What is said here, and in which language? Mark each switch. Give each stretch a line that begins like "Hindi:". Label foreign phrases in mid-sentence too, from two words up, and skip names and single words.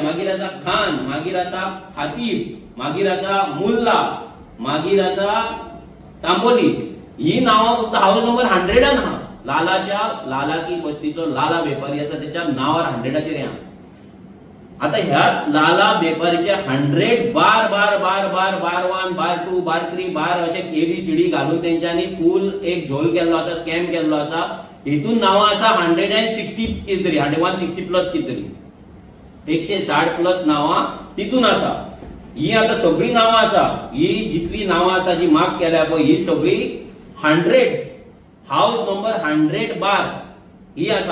Konkani: मागीर आसा खान. मागीर आसा खातीब. मागीर आसा मुल्ला. मागीर आसा तांबोली. ही नावां फक्त
English: house number
Konkani: 100 आहा. लालाची बस्तीचो लाला बेपारी आसा त्याच्या नावार 100चेर या. आता ह्या लाला बेपारीचे 100 बार 1, बार 2, बार 3 बार असे ABCD घालून त्यांच्यानी फुल एक झोल केल्लो आसा, स्कॅम केल्लो आसा. हितून नावां आसा 160 कितरी, 160 प्लस कितरी, 160 प्लस नावां तितून आसा. ही आता सगळी नावां आसा, ही जितली नावां आसा जी मार्क केल्या पळय ही सगळी 100
English: house number
Konkani: 100 बार ही आसा.